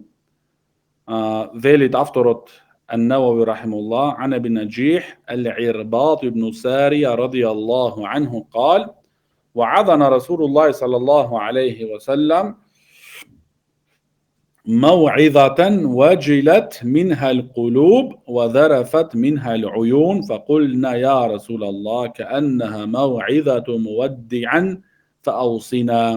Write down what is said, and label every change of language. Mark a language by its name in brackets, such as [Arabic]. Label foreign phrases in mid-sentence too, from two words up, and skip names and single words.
[Macedonian] Велит авторот [Arabic] النووي رحمه الله عن أبي نجيح العرباض بن سارية رضي الله عنه قال: وعظنا رسول الله صلى الله عليه وسلم موعظة وجلت منها القلوب وذرفت منها العيون فقلنا يا رسول الله كأنها موعظة مودع فأوصنا.